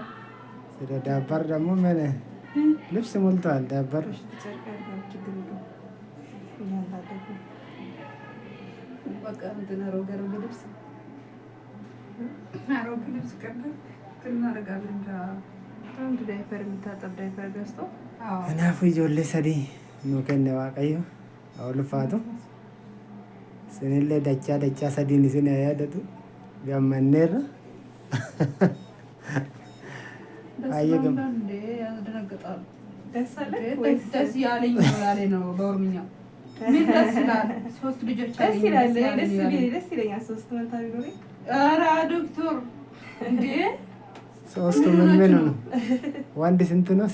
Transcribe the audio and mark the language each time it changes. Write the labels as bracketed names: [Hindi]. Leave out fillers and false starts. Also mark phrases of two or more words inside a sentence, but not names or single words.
[Amharic] ስለ ዳይፐር ደግሞ ምን ልብስ ሞልቷል። ዳይፐር በቃ እንትን አሮጌ ልብስ ቀረ እናደርጋለን። አንድ ዳይፐር የሚታጠብ ዳይፐር ገዝቶ [Oromo] እናፉ ijoollee sadii nuu kenne waaqayyo haa ulfaatu isinillee dachaa sadiin isin haa yaadatu gammanneerra baay'ee [Amharic] ያስደነግጣል። ደስ ያለኝ ላሌ ነው በኦሮምኛው ምን ደስ ይላል። 3 ልጆች ደስ ይላል። ደስ ይለኛል። 3 መንታ ቢኖረኝ ኧረ ዶክተር እንዴ 3ቱ ምን ነው? ወንድ ስንት ነው?